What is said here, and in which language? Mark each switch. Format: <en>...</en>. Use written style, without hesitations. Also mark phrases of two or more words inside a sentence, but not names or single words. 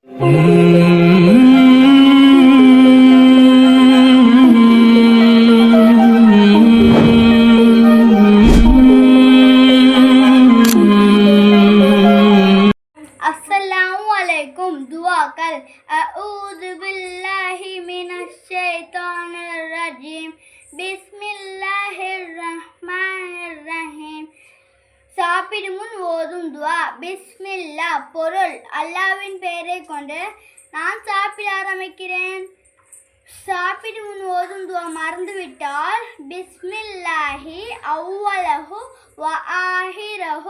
<ar>السلام عليكم دعاء الأكل أعوذ بالله من الشيطان الرجيم بسم الله الرحمن الرحيم</ar> <ta>சாப்பிடும் முன் ஓதும் துவா. பிஸ்மில்லா. பொருள்: அல்லாஹ்வின் பெயரை கொண்டு நான் சாப்பிட ஆரம்பிக்கிறேன். சாப்பிடும் முன் ஓதும் துவா மறந்துவிட்டால்</ta> <ar>بسم الله أوله وآخره.</ar>